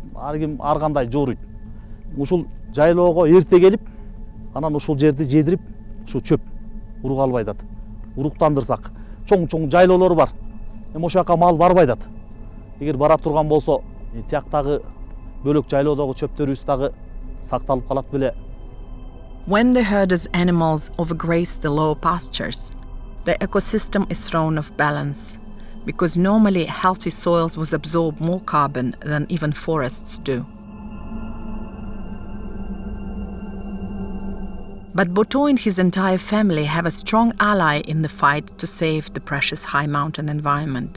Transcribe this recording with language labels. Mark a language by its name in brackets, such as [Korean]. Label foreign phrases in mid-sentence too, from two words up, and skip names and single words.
[Kyrgyz] Ар ким ар кандай жооруйт. Ушул жайлоого эрте келип, анан ушул жерди жедирип, ушу чөп урук албай атат. Уруктандырсак, чоң жайлоолор бар. Эми ошол жака мал барбай атат. Эгер бара турган болсо, тияктагы бөлөк жайлоодогу чөптөрүбүз дагы сакталып калат беле. [English] When the herders' animals overgraze the lower pastures, the ecosystem is thrown off balance, because normally healthy soils will absorb more carbon than even forests do. But Boto and his entire family have a strong ally in the fight to save the precious high mountain environment.